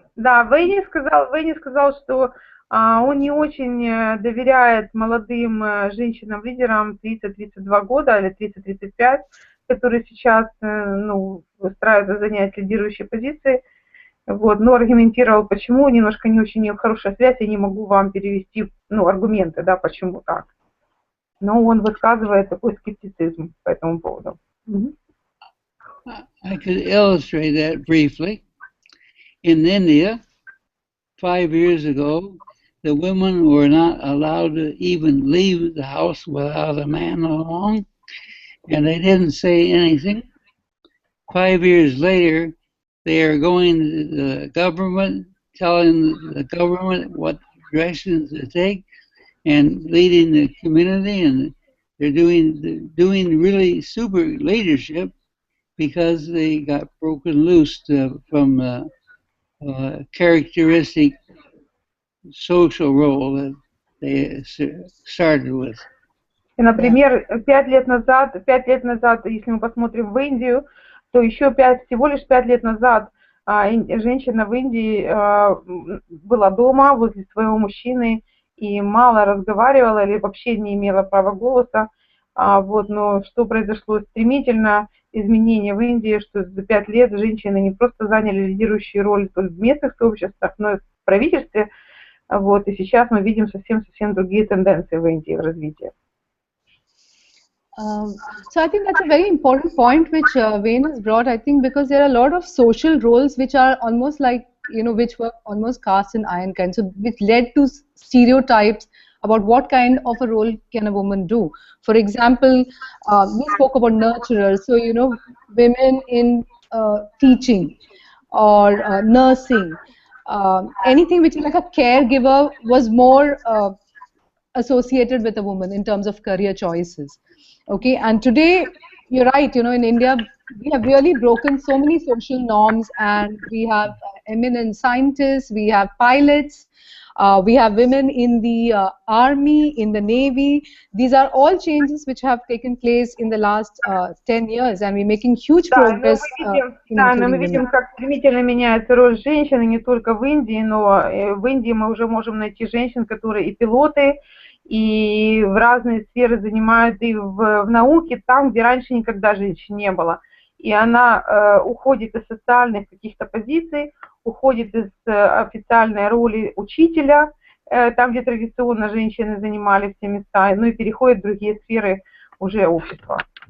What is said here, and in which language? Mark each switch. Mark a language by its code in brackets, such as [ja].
[ru] Да, Вейни сказал, что он не очень доверяет молодым женщинам-лидерам 30-32 года или 30-35, которые сейчас устраивают занять лидирующие позиции. Вот, но аргументировал, почему, немножко не очень хорошая связь, я не могу вам перевести, аргументы, да, почему так. Но он высказывает такой скептицизм по этому поводу. [en] I could illustrate that briefly. In India, 5 years ago, the women were not allowed to even leave the house without a man along, and they didn't say anything. 5 years later, they are going to the government, telling the government what directions to take, and leading the community, and they're doing really super leadership because they got broken loose from characteristic social role that they started with. [ru] И, например, 5 лет назад, если мы посмотрим в Индию, то еще всего лишь 5 лет назад женщина в Индии была дома возле своего мужчины и мало разговаривала или вообще не имела права голоса. Но что произошло? Стремительно изменения в Индии, что за 5 лет женщины не просто заняли лидирующую роль в местных сообществах, но и в правительстве. И сейчас мы видим совсем другие тенденции в Индии в развитии. [en] So I think that's a very important point which Wayne has brought, I think, because there are a lot of social roles which are almost like, which were almost cast in iron kind, so which led to stereotypes about what kind of a role can a woman do. For example, we spoke about nurturers, so, women in teaching or nursing, anything which is like a caregiver was more associated with a woman in terms of career choices. Okay, and today, you're right, in India, we have really broken so many social norms, and we have eminent scientists, we have pilots, we have women in the army, in the navy. These are all changes which have taken place in the last 10 years, and we're making huge progress. [ru] Мы видим, как стремительно меняется роль женщины не только в Индии, но в Индии мы уже можем найти женщин, которые и пилоты, и в разные сферы занимают, и в науке, там, где раньше никогда женщин не было. И она уходит из социальных каких-то позиций, уходит из официальной роли учителя, там, где традиционно женщины занимали все места, и переходит в другие сферы уже общества.